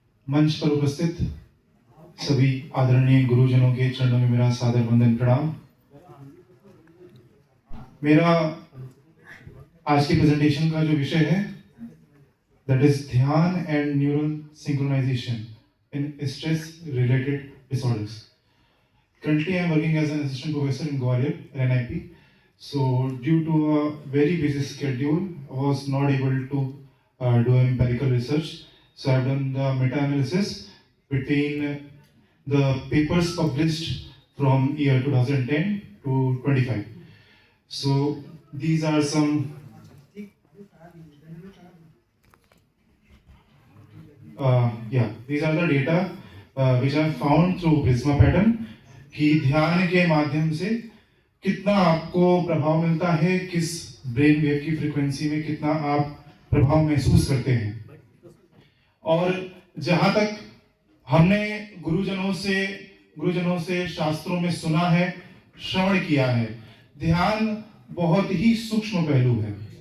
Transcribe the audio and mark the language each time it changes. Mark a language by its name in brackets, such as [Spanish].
[Hindi] मंच पर उपस्थित सभी आदरणीय गुरुजनों के चरणों में मेरा सादर वंदन प्रणाम। मेरा आज की प्रेजेंटेशन का जो विषय है [English] That is dhyan and neural synchronization in stress related disorders. Currently, I am working as an assistant professor in Gwalior, NIP. So, due to a very busy schedule, I was not able to do empirical research. So, I have done the meta-analysis between the papers published from year 2010 to 25. So, these are some these are the data which I found through Prisma pattern. [Hindi] कि ध्यान के माध्यम से कितना आपको प्रभाव मिलता है, किस ब्रेन वेव की फ्रीक्वेंसी में कितना आप प्रभाव महसूस करते हैं। और जहां तक हमने गुरुजनों से शास्त्रों में सुना है, श्रवण किया है, ध्यान बहुत ही सूक्ष्म पहलू है।